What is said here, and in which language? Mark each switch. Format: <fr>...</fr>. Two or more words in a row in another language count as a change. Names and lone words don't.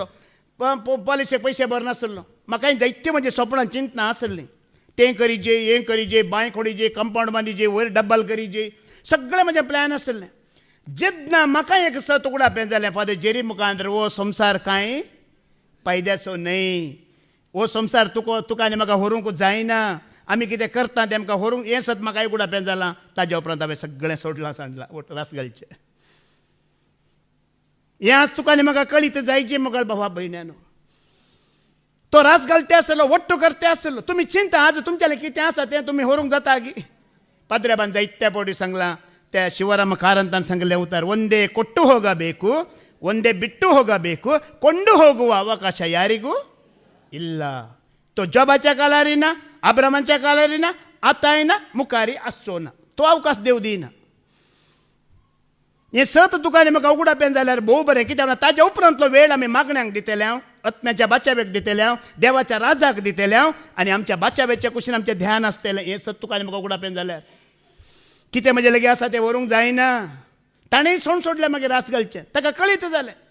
<kok>पॉलिसीक पयशे भरनासलो म्हाकाय जायत्यो म्हजी सपनां चिंतना आसलीं तें करीजे हें करीजे बांय खोडीजे कंपावंड बांदीजे वयर डब्बाल करीजे सगळें म्हजें प्लॅन आसलें जेन्ना म्हाका एक सत उगडापें जालें फादर जेरी मुखांतर हो संवसार कांय फायद्याचो न्हय हो संवसार तुका आनी म्हाका व्हरूंक जायना आमी कितें करता तें आमकां व्हरूंक हें सत म्हाका उगडापें जालां ताज्या उपरांत हांवें सगळें सोडलां सांडलां रास घालचें हें आज तुका आनी म्हाका कळीत जायचें मुखार बाबा भयण्यानो तो रास घालते आसलो वट्टू करते आसलो तुमी चिंता आज तुमच्या कितें आसा तें तुमी व्हरूंक जाता गी पाद्र्याबान जायत्या फावटी सांगलां त्या शिवराम ಕಾರಂತನ್ ಸಂಗಲೆ</kok> <kn>ಉತ್ತರ ಒಂದೇ ಕೊಟ್ಟು ಹೋಗಬೇಕು ಒಂದೇ ಬಿಟ್ಟು ಹೋಗಬೇಕು ಕೊಂಡು ಹೋಗುವ ಅವಕಾಶ ಯಾರಿಗೂ ಇಲ್ಲ</kn> <kok>तो जॉबाच्या कालारीना अब्रामाच्या कालारीना आतायना मुखारी आसचो ना तो अवकाश देव दिना हें सत तुका आनी म्हाका उगडापें जाल्यार भोव बरें कित्याक ताज्या उपरांतलो वेळ आमी मागण्यांक दितले हांव आत्म्याच्या बाच्याव्याक दितले हांव देवाच्या राजाक दितले हांव आनी आमच्या बाच्याव्याच्या कुशीन आमचें ध्यान आसतलें हें सत तुका आनी म्हाका उगडापें जाल्यार कितें म्हजे लागीं आसा तें व्हरूंक जायना ताणेंय सोड सोडलें मागीर रास घालचें ताका कळीत जालें</kok>